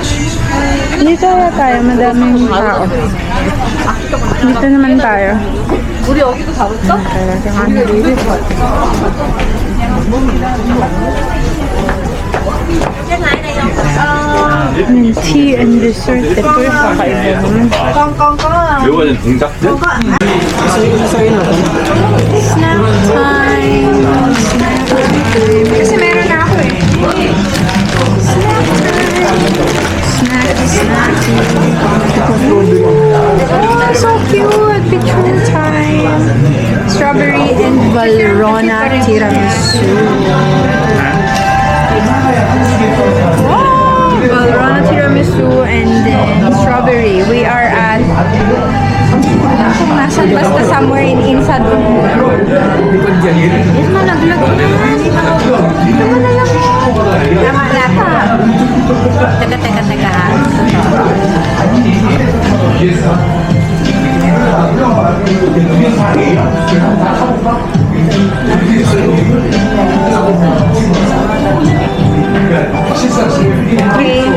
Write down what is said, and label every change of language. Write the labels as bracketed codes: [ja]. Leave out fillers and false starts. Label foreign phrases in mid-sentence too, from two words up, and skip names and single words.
[tl] Dito tayo, madaming tao. Dito naman tayo. [ko] 우리 여기도 가볼까? [en] Tea and dessert. [tl] Ito yung kakaiba naman. [ko] 이거는 동작들? [en] Snack time. [tl] Kasi meron na ako eh. Snack. [en] Oh, so cute. Picture time. Strawberry and Valrhona tiramisu. Wow! Valrhona tiramisu and then strawberry. We are at [tl] kung nasan basta [en] somewhere in Insado. Yes, [tl] malaglag naman. Ito mo na lang. Tama lata. Teka. Okay.